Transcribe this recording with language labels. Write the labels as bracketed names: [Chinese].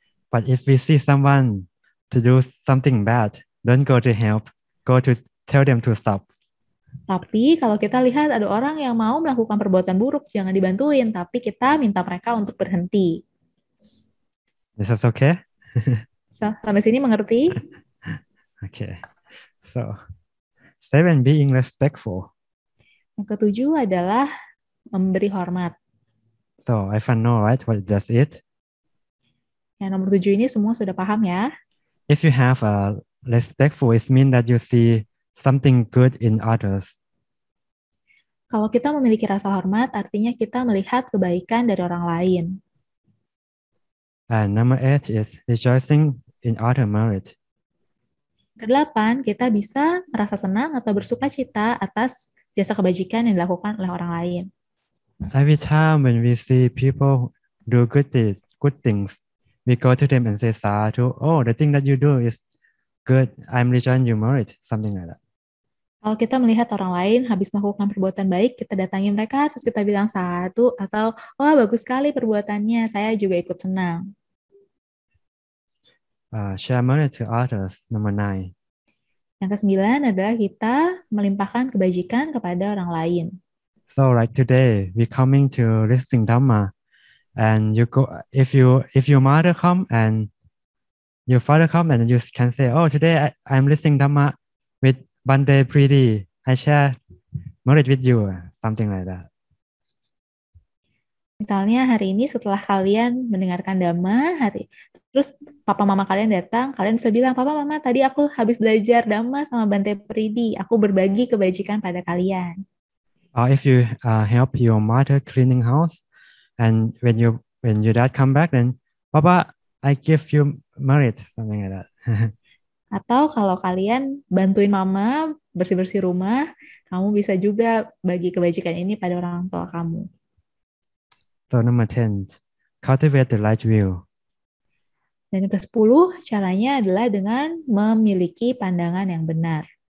[English] But if we see someone to do something bad, don't go to help, go to tell them to stop. [Indonesian] Tapi kalau kita lihat ada orang yang mau melakukan perbuatan buruk, jangan dibantuin, tapi kita minta mereka untuk berhenti. [English] Is that okay? [Indonesian] So, sampai sini mengerti? [English] Okay. So, 7, being respectful. [Indonesian] Yang ketujuh adalah memberi hormat. [English] So, I know, right? What does it? [Indonesian] Yang nomor 7 ini semua sudah paham ya? [English] If you have a respectful, it means that you see something good in others. [Indonesian] Kalau kita memiliki rasa hormat, artinya kita melihat kebaikan dari orang lain. [English] And number 8 is rejoicing in other merit. [Indonesian] Kedelapan, kita bisa merasa senang atau bersuka cita atas jasa kebajikan yang dilakukan oleh orang lain. [English] Every time when we see people do good things, we go to them and say, Sadhu, oh, the thing that you do is good. I'm rejoicing your merit, something like that. [Indonesian] Kalau kita melihat orang lain habis melakukan perbuatan baik, kita datangi mereka, terus kita bilang sadhu, atau, wah bagus sekali perbuatannya, saya juga ikut senang. [English] Share merit to others, number 9. [Indonesian] Yang ke-9 adalah kita melimpahkan kebajikan kepada orang lain. [English] So like today, we coming to listening Dhamma, and you go if your father come and you can say, oh, today I'm listening Dhamma, with Bande Priti, I share merit with you, something like that. [Indonesian] Misalnya hari ini setelah kalian mendengarkan Dhamma, terus papa mama kalian datang, kalian bisa bilang, papa mama tadi aku habis belajar Dhamma sama Bante Pridi, aku berbagi kebajikan pada kalian. [English] Or if you help your mother cleaning house, and when your dad come back, then Papa, I give you merit, something like that. [Indonesian] Atau kalau kalian bantuin mama bersih-bersih rumah, kamu bisa juga bagi kebajikan ini pada orang tua kamu. [English] So number 10, cultivate the right view. [Indonesian] Dan yang ke-10, caranya adalah dengan memiliki pandangan yang benar.